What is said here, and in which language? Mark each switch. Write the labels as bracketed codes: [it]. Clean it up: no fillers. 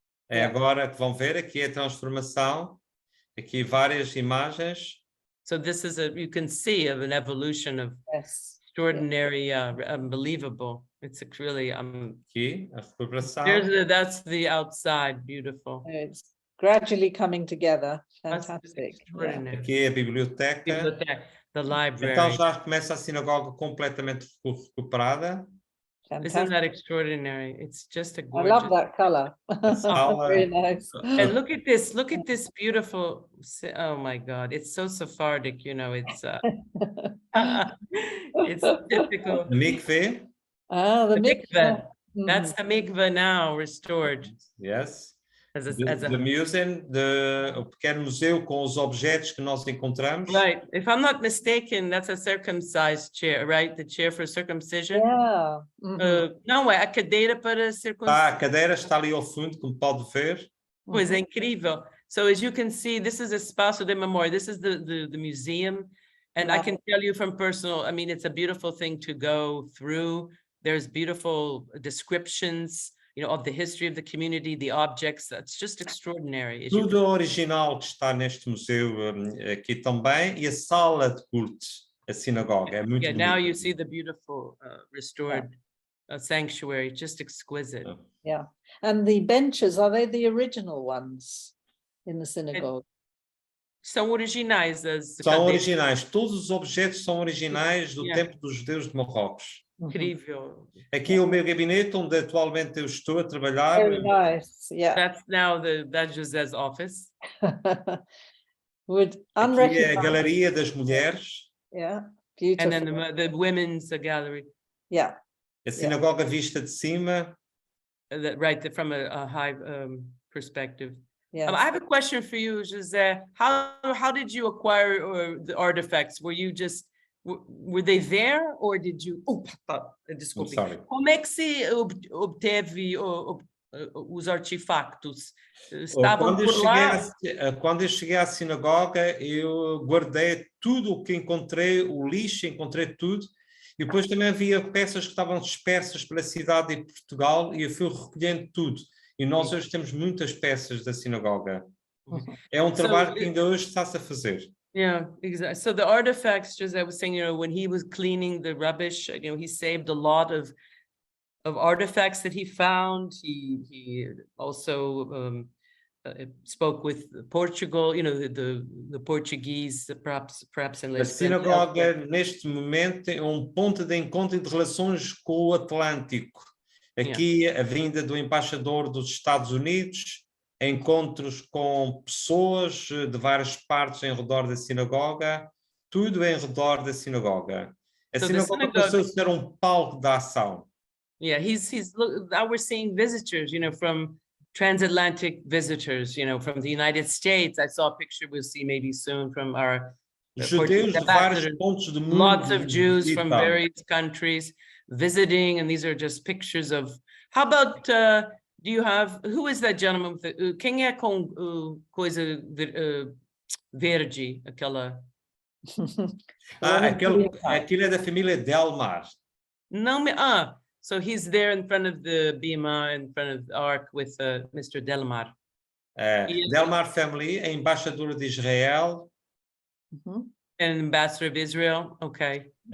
[pt] É agora que vão ver aqui a transformação, aqui várias imagens. [en] So this is you can see an evolution of extraordinary, unbelievable. It's really [pt] aqui a recuperação. [en] That's the outside, beautiful. It's gradually coming together. Fantastic. [pt] Aqui é a biblioteca. [en] The library. [pt] Então já começa a sinagoga completamente recuperada. [en] Fantastic. Isn't that extraordinary? It's just a gorgeous. I love that color. Very nice. And look at this beautiful, oh my God, it's so Sephardic, it's it's typical. The mikveh. The mikveh. That's the mikveh now restored. Yes. The [pt] museum, o pequeno museu com os objetos que nós encontramos. [en] Right. If I'm not mistaken, that's a circumcised chair, right? The chair for circumcision. Yeah. [pt] Não, é a cadeira para circuncisão. A cadeira está ali ao fundo, como pode ver. Pois é incrível. [en] So as you can see, this is Espaço de Memória. This is the museum. And I can tell you from personal, it's a beautiful thing to go through. There's beautiful descriptions, of the history of the community, the objects. That's just extraordinary. [pt] Tudo original que está neste museu aqui também, e a sala de culto, a sinagoga, é muito bonita. [en] Now you see the beautiful restored sanctuary, just exquisite. Yeah, and the benches, are they the original ones in the synagogue? [pt] São originais. São originais, todos os objetos são originais do tempo dos judeus de Marrocos. Incrível. Aqui é o meu gabinete, onde atualmente eu estou a trabalhar. [en] Very nice, yeah. That's now that's José's office. Would [pt] aqui é a galeria das mulheres. [en] Yeah, beautiful. And then the women's gallery. Yeah. [pt] A sinagoga vista de cima. [en] Right, from a high perspective. Yeah. I have a question for you, José. How did you acquire the artifacts? Were you just were they there or did you? [pt] Desculpe. [en] sorry. [pt] Como é que se obteve os artefactos? Estavam por lá? Quando eu cheguei à sinagoga, eu guardei tudo o que encontrei, o lixo, encontrei tudo. E depois também havia peças que estavam dispersas pela cidade de Portugal e eu fui recolhendo tudo. E nós hoje temos muitas peças da sinagoga. É um trabalho que ainda hoje está-se a fazer. [en] Yeah, exactly. So the artifacts, just I was saying, when he was cleaning the rubbish, he saved a lot of artifacts that he found. He also spoke with Portugal, the Portuguese, perhaps in [pt] A sinagoga, neste momento, é um ponto de encontro e de relações com o Atlântico. Aqui, a vinda do embaixador dos Estados Unidos, encontros com pessoas de várias partes em redor da sinagoga, tudo em redor da sinagoga. A sinagoga passou a ser um palco de ação. [en] Yeah, now we're seeing visitors, from transatlantic visitors, from the United States. I saw a picture we'll see maybe soon from our [pt] judeus de vários pontos do mundo. [en] Lots of Jews from various countries visiting, and these are just pictures of. How about do you have, who is that gentleman with [pt] quem é com coisa verde, aquela? Aquilo é da família Delmar. [en] Não, so he's there in front of the Bima, in front of the Ark with Mr. Delmar. [pt] Delmar family, a embaixadora de Israel. [en] An ambassador of Israel, okay.